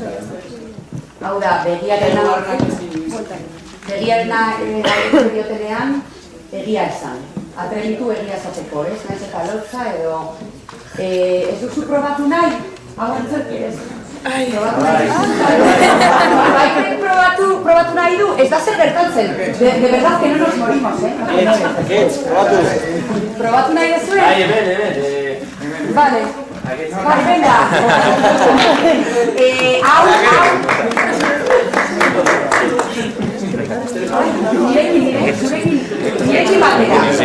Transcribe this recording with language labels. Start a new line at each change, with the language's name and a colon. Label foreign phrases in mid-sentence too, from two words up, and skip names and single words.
Basque: Hau da, begiarena diotenean, egia esan. Atrebitu egia esateko, ez? Naiz eta lotza edo... Ez duzu probatu nahi? Hau antzerki, ez? Probatu nahi du? Ez da zer gertatzen.
Spanish: De verdad que no nos morimos,
Basque: probatu nahi dezue? Hemen. Vale. Bai, venga. Nirekin batera.